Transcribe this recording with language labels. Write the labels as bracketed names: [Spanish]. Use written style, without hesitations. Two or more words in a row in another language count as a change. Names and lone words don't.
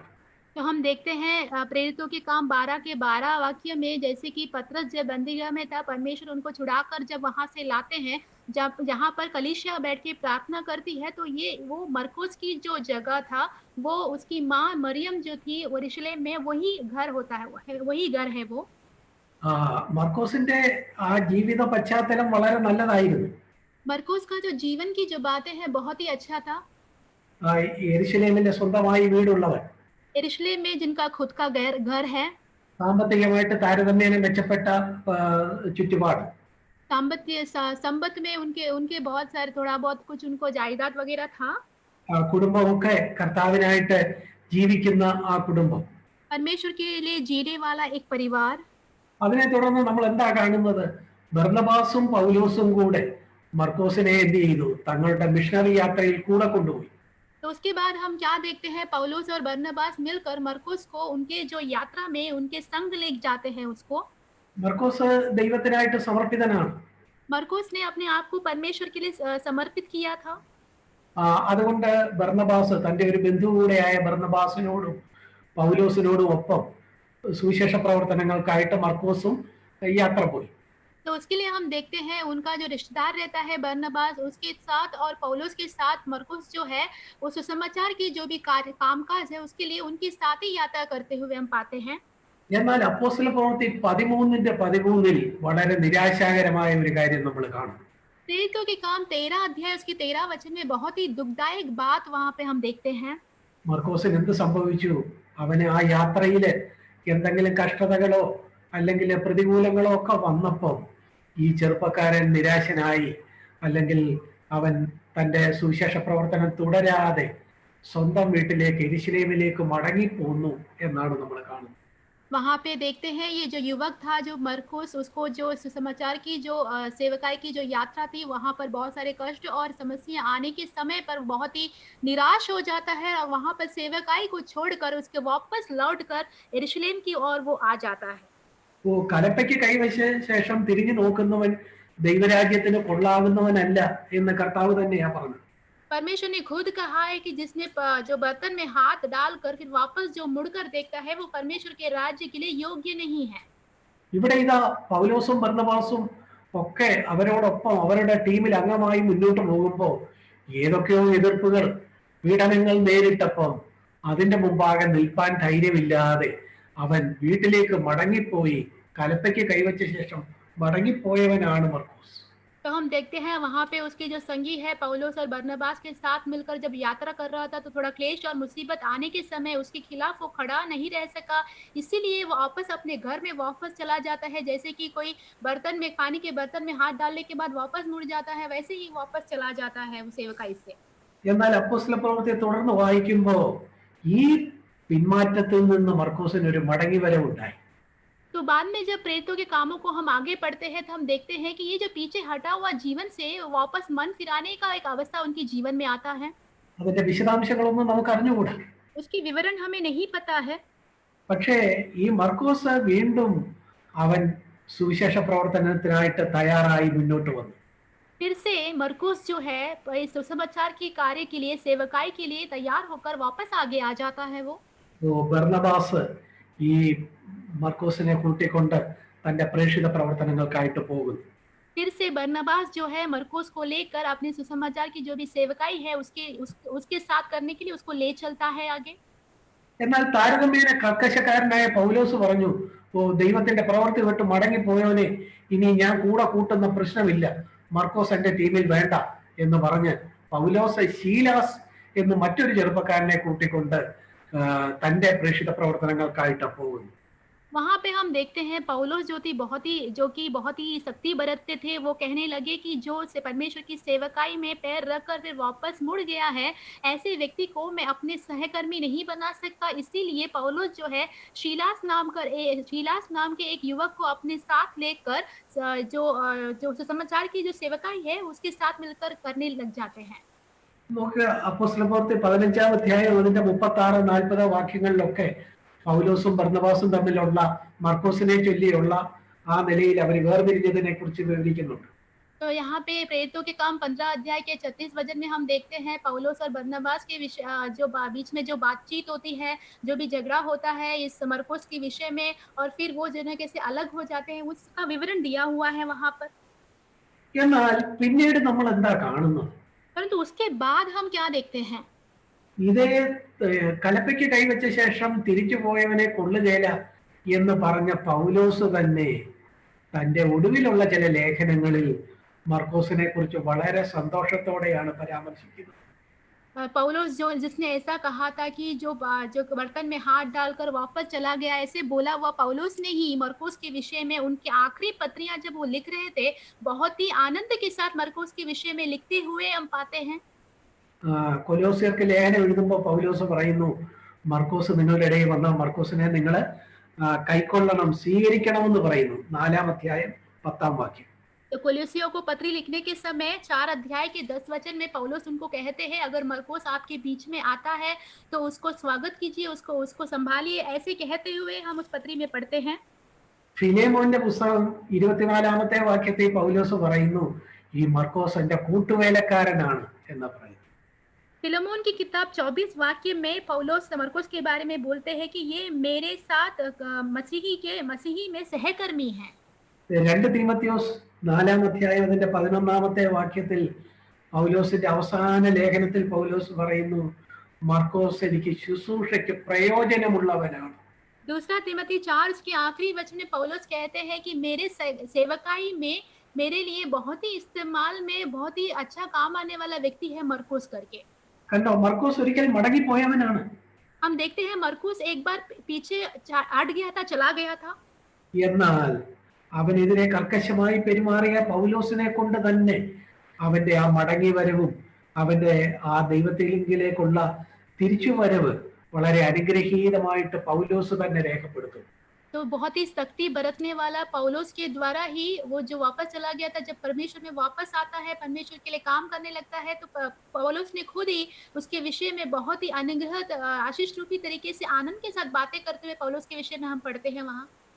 [Hindi] तो हम देखते हैं प्रेरितों के काम 12 के 12 वाक्य में, जैसे कि पतरस जब बंदीगृह में था, परमेश्वर उनको छुड़ाकर जब वहां से लाते हैं, जब जहां पर कलीसिया बैठ के प्रार्थना करती है, तो ये वो मरकुस की जो जगह था, वो उसकी माँ मरियम जो थी यरूशलेम में, वही घर होता है, वही घर है वो। [Malayalam] മർക്കോസിന്റെ ആ ജീവിത പശ്ചാത്തലം വളരെ നല്ലതായിരുന്നു. [Hindi] मरकुस का जो जीवन की जो बातें हैं बहुत ही अच्छा था। [Malayalam] യെരുശലേമിന്റെ സ്വന്തമായി വീടുള്ളവൻ, [Hindi] यरूशलेम में जिनका खुद का घर है, [Malayalam] സാമ്പത്തികമായിട്ട് താരതമ്യേന മെച്ചപ്പെട്ട ചുറ്റുപാട്, [Hindi] संबत में उनके उनके बहुत सारे थोड़ा बहुत कुछ उनको जायदाद वगैरह था। [Malayalam] കുടുംബമൊക്കെ കർത്താവിനായിട്ട് ജീവിക്കുന്ന ആ കുടുംബം, [Hindi] परमेश्वर के लिए जीने वाला एक परिवार। [Malayalam] അതിനെ തുടർന്ന് നമ്മൾ എന്താ കാണുന്നത്? ബർന്നബാസും പൗലോസും കൂടെ മർക്കോസിനെ എന്ത് ചെയ്തു? തങ്ങളുടെ മിഷണറി യാത്രയിൽ കൂടെ കൊണ്ടുപോയി. [Hindi] तो उसके बाद हम क्या देखते हैं, पौलुस और बरनबास मिलकर मरकुस को उनके जो यात्रा में उनके संग ले जाते हैं उसको। [Malayalam] മർക്കോസ് ദൈവത്തിനായിട്ട് സമർപ്പിതനാണ്. [Hindi] मरकुस ने अपने आप को परमेश्वर के लिए समर्पित किया था। [Malayalam] അതുകൊണ്ട് ബർന്നബാസ് തന്റെ ഒരു ബന്ധു കൂടെയായ ബർന്നബാസിനോടും പൗലോസിനോടും ഒപ്പം സുവിശേഷ പ്രവർത്തനങ്ങൾക്കായിട്ട് മർക്കോസും യാത്ര പോയി. [Hindi] तो उसके लिए हम देखते हैं उनका जो रिश्तेदार रहता है बरनबास, उसके साथ और पौलुस के साथ मरकुस जो है, उस सुसमाचार की जो भी कार्य कामकाज है उसके लिए उनके साथ ही यात्रा करते हुए हम पाते हैं। [Malayalam] എന്നാൽ അപ്പോസ്തല പ്രവൃത്തി 13:13 വളരെ നിരാശാകരമായ ഒരു കാര്യം നമ്മൾ കാണും. [Hindi] प्रेरितों के काम 13 अध्याय उसकी 13 वचन में बहुत ही दुखदायक बात वहां पे हम देखते हैं। [Malayalam] മർക്കോസിന് എന്ത് സംഭവിച്ചു? അവന് ആ യാത്രയില് എന്തെങ്കിലും കഷ്ടതകളോ അല്ലെങ്കിൽ പ്രതികൂലങ്ങളോ ഒക്കെ വന്നപ്പോൾ ഈ ചെറുപ്പക്കാരൻ നിരാശനായി, അല്ലെങ്കിൽ അവൻ തന്റെ സുവിശേഷ പ്രവർത്തനം തുടരാതെ സ്വന്തം വീട്ടിലേക്ക് യെരുശലേമിലേക്ക് മടങ്ങിപ്പോന്നു എന്നാണ് നമ്മൾ കാണുന്നത്. [Hindi] वहां पे देखते हैं ये जो युवक था, जो मरकुस, उसको जो सुसमाचार की जो सेवकाई की जो यात्रा थी, वहां पर बहुत सारे कष्ट और समस्या आने के समय पर बहुत ही निराश हो जाता है और वहां पर सेवकाई को छोड़कर उसके वापस लौटकर यरूशलेम की ओर वो आ जाता है। [Malayalam] കലപ്പയ്ക്ക് കൈവച്ച ശേഷം തിരിഞ്ഞു നോക്കുന്നവൻ ദൈവരാജ്യത്തിന് കൊള്ളാവുന്നവനല്ല എന്ന് കർത്താവ് തന്നെയാ പറഞ്ഞത്. [Hindi] परमेश्वर ने खुद कहा है कि जिसने जो बर्तन में हाथ डालकर फिर वापस जो मुड़कर देखता है, वो परमेश्वर के राज्य के लिए योग्य नहीं है। [Malayalam] ഇവിടെ ഇതാ പൗലോസും ബർന്നബാസും ഒക്കെ അവരോടൊപ്പം അവരുടെ ടീമിൽ അംഗമായി മുന്നോട്ട് പോകുമ്പോൾ ഏതൊക്കെയോ എതിർപ്പുകൾ, പീഡനങ്ങൾ നേരിട്ടപ്പം അതിന്റെ മുമ്പാകെ നിൽപ്പാൻ ധൈര്യമില്ലാതെ അവൻ വീട്ടിലേക്ക് മടങ്ങിപ്പോയി. കലപ്പയ്ക്ക് കൈവച്ച ശേഷം മടങ്ങിപ്പോയവനാണ് മർക്കോസ്. [Hindi] तो हम देखते हैं वहां पे उसके जो संगी है पौलुस और बरनबास के साथ मिलकर जब यात्रा कर रहा था, तो थोड़ा क्लेश और मुसीबत आने के समय उसके खिलाफ वो खड़ा नहीं रह सका, इसीलिए वो वापस अपने घर में वापस चला जाता है। जैसे कि कोई बर्तन में, पानी के बर्तन में हाथ डालने के बाद वापस मुड़ जाता है, वैसे ही वापस चला जाता है वो सेवकाई से। [Malayalam] എന്നാൽ അപ്പോസ്തല പ്രവൃത്തി തുടർന്ന് വായിക്കുമ്പോൾ ഈ പിന്മാറ്റത്തിൽ നിന്ന് മർക്കോസിന് ഒരു മടങ്ങി വരവുണ്ടായി. [Hindi] तो बाद में जब प्रेरितों के कामों को हम आगे पढ़ते हैं, तो हम देखते हैं कि ये जो पीछे हटा हुआ जीवन से वापस मन फिराने का एक अवस्था उनके जीवन में आता है। [Malayalam] അതിന്റെ വിശദാംശങ്ങളൊന്നും നമുക്ക് അറിഞ്ഞുകൂടാ. [Hindi] उसकी विवरण हमें नहीं पता है। [Malayalam] പക്ഷേ ഈ മർക്കോസ് വീണ്ടും അവൻ സുവിശേഷ പ്രവർത്തനത്തിനായിട്ട് തയ്യാറായി മുന്നോട്ട് വന്നു. [Hindi] फिर से मरकुस जो है इस सुसमाचार की कार्य के लिए, सेवकाई के लिए तैयार होकर वापस आगे आ जाता है वो। [Malayalam] ബർന്നബാസ് ഈ മർക്കോസിനെ കൂട്ടിക്കൊണ്ട് തന്റെ പ്രേക്ഷിത പ്രവർത്തനങ്ങൾക്കായിട്ട് പോകുന്നു. [Hindi] फिर से बरनबास जो है मरकुस को लेकर अपने सुसमाचार की जो भी सेवकाई है उसके साथ करने के लिए उसको ले चलता है आगे। [Malayalam] എന്നാൽ താരതമ്യേന കർക്കശക്കാരനായ പൗലോസ് പറഞ്ഞു, ദൈവത്തിന്റെ പ്രവൃത്തി വിട്ട് മടങ്ങിപ്പോയവനെ ഇനി ഞാൻ കൂടെ കൂട്ടുന്ന പ്രശ്നമില്ല, മർക്കോസ് എന്റെ ടീമിൽ വേണ്ട എന്ന് പറഞ്ഞ് പൗലോസ് ശീലാസ് എന്ന് മറ്റൊരു ചെറുപ്പക്കാരനെ കൂട്ടിക്കൊണ്ട് തന്റെ പ്രേക്ഷിത പ്രവർത്തനങ്ങൾക്കായിട്ട് പോകുന്നു. [Hindi] वहां पे हम देखते हैं पौलुस जो कि बहुत ही सख्ती बरतते थे, वो कहने लगे कि जो से परमेश्वर की सेवकाई में पैर रखकर फिर वापस मुड़ गया है, ऐसे व्यक्ति को मैं अपने सहकर्मी नहीं बना सकता। इसीलिए पौलुस जो है शीलास नाम के एक युवक को अपने साथ लेकर जो सुसमाचार की जो सेवकाई है उसके साथ मिलकर करने लग जाते हैं। [Malayalam] നമുക്ക് അപ്പോസ്തല പ്രവൃത്തി 15-ാം അധ്യായം അതിന്റെ 36-40 വാക്യങ്ങളിലൊക്കെ പൗലോസും ബർന്നബാസും തമ്മിലുള്ള മർക്കോസിനെ ചൊല്ലിയുള്ള ആ നിലയിൽ അവർ വേർപിരിഞ്ഞതിനെ കുറിച്ച് വിവരിക്കുന്നുണ്ട്. [Hindi] तो यहाँ पे प्रेरितों के काम 15 अध्याय के 36 वचन में हम देखते हैं पौलुस और बरनबास के विषय बीच में जो बातचीत होती है, जो भी झगड़ा होता है इस मरकुस के विषय में और फिर वो जो है कैसे अलग हो जाते हैं, उसका विवरण दिया हुआ है वहाँ पर। [Malayalam] എന്നാൽ പിന്നീട് നമ്മൾ എന്താ കാണുന്നത്? [Hindi] परंतु उसके बाद हम क्या देखते हैं? [Malayalam] ഇതേ കലപ്പയ്ക്ക് കൈവച്ച ശേഷം തിരിച്ചു പോയവനെ കൊള്ളുകയില്ല എന്ന് പറഞ്ഞ പൗലോസ് തന്നെ തന്റെ ഒടുവിലുള്ള ചില ലേഖനങ്ങളിൽ മർക്കോസിനെ കുറിച്ച് വളരെ സന്തോഷത്തോടെയാണ് പരാമർശിക്കുന്നത്. [Hindi] पौलुस जो जिसने ऐसा कहा था कि जो बर्तन में हाथ डालकर वापस चला गया, ऐसे बोला हुआ पौलुस ने ही मरकुस के विषय में उनकी आखिरी पत्रियां जब वो लिख रहे थे, बहुत ही आनंद के साथ मरकुस के विषय में लिखते हुए हम पाते हैं। [Malayalam] കൊലോസ്യർക്ക് ലേഖനം എഴുതുമ്പോൾ പൗലോസ് പറയുന്നു, മർക്കോസ് നിങ്ങളുടെ ഇടയിൽ വന്ന മർക്കോസിനെ നിങ്ങൾ കൈക്കൊള്ളണം, സ്വീകരിക്കണമെന്ന് പറയുന്നു. 4-ാം അധ്യായം 10-ാം വാക്യം. [Hindi] तो कोलोसियों को पत्री लिखने के समय 4 अध्याय के 10 वचन में पौलुस उनको कहते हैं, अगर मरकुस आपके बीच में आता है तो उसको स्वागत कीजिए, उसको उसको संभालिए, ऐसे कहते हुए हम उस पत्री में पढ़ते हैं। [Malayalam] ഫിലേമോന്റെ പുസ്തകം 24-ാമത്തെ വാക്യത്തിൽ പൗലോസ് പറയുന്നു, ഈ മർക്കോസ് എന്റെ കൂട്ടുവേലക്കാരനാണ് എന്ന് പറയുന്നു. [Hindi] फिलेमोन की किताब 24 वाक्य में पौलुस मरकुस के बारे में बोलते हैं कि ये मेरे साथ मसीही में सहकर्मी हैं। [Malayalam] 2 തീമോഥെയോസ് 4-ാം അധ്യായം അതിന്റെ 11-ാമത്തെ വാക്യത്തിൽ പൗലോസിന്റെ അവസാന ലേഖനത്തിൽ പൗലോസ് പറയുന്നു, മർക്കോസ് എനിക്ക് ശുശ്രൂഷയ്ക്ക് പ്രയോജനമുള്ളവനാണ്. [Hindi] दूसरा तिमोथी 4 के आखिरी वचन में पौलुस कहते हैं कि मेरे सेवकाई में मेरे लिए बहुत ही इस्तेमाल में बहुत ही अच्छा काम आने वाला व्यक्ति है मरकुस करके। [Malayalam] കണ്ടോ, മർക്കോസ് ഒരിക്കൽ മടങ്ങിപ്പോയവനാണ്. [Hindi] हम देखते हैं मरकुस एक बार पीछे हट गया था, चला गया था। [Malayalam] എന്നാൽ അവനെതിരെ കർക്കശമായി പെരുമാറിയ പൗലോസിനെ കൊണ്ട് തന്നെ അവന്റെ ആ മടങ്ങി വരവും അവന്റെ ആ ദൈവത്തിലേക്കുള്ള തിരിച്ചുവരവ് വളരെ അനുഗ്രഹീതമായിട്ട് പൗലോസ് തന്നെ രേഖപ്പെടുത്തും. [Hindi] तो बहुत ही सख्ती बरतने वाला पौलुस के द्वारा ही वो जो वापस चला गया था, जब परमेश्वर में वापस आता है, परमेश्वर के लिए काम करने लगता है, तो पौलुस ने खुद ही उसके विषय में बहुत ही अनुग्रहित आशीष रूपी तरीके से आनंद के साथ बातें करते हुए पौलुस के विषय में हम पढ़ते हैं वहाँ।